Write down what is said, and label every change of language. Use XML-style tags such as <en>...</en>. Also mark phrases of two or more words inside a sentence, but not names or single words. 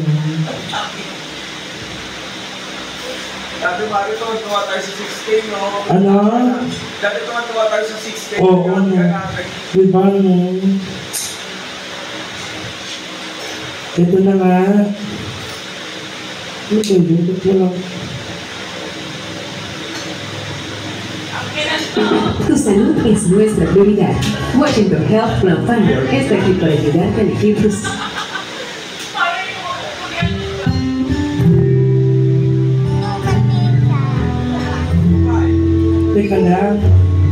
<tl>Dati Mario, tuwa tayo sa 6K, no? Ano? Dati tuwa tayo sa 6K. Oo, ano? Diba, no? Ito na nga. Ano ba yun? Ba't walang...</tl> <es>Tu salud es nuestra prioridad. Washington Health Plan Finder está aquí para ayudarte a elegir tus...</es> <tl>Teka lang.</tl>